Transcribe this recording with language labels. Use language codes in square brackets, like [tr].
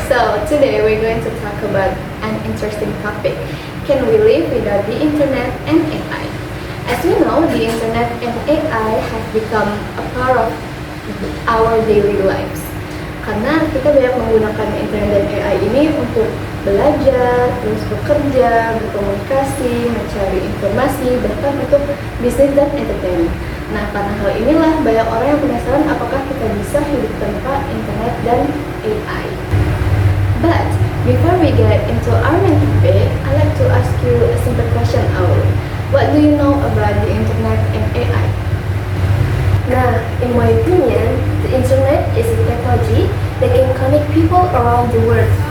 [en] So today we're going to talk about an interesting topic. Can we live without the internet and AI? As we know, the internet and AI have become a part of our daily lives. [id] Karena kita banyak menggunakan internet dan AI ini untuk belajar, terus bekerja, berkomunikasi, mencari informasi, bahkan untuk bisnis dan entertainment. Nah, karena hal inilah banyak orang yang penasaran apakah kita bisa hidup tanpa internet dan AI. [en] But before we get into our main topic, I'd like to ask you a simple question, Aul. What do you know about the internet and AI? Nah, in my opinion, the internet is a technology that can connect people around the world.